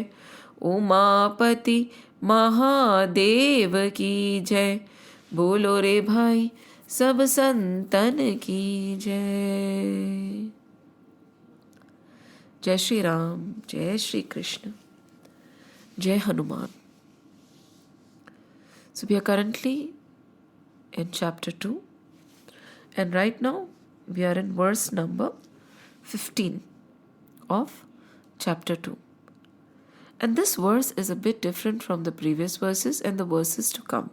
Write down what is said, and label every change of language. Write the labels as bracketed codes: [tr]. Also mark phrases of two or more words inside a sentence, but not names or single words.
[hi] उमापति महादेव की जय, बोलो रे भाई सब संतन की जय। जय श्री राम, जय श्री कृष्ण, जय हनुमान. [en] So we are currently in chapter 2, and right now we are in verse number 15 of chapter 2. And this verse is a bit different from the previous verses and the verses to come.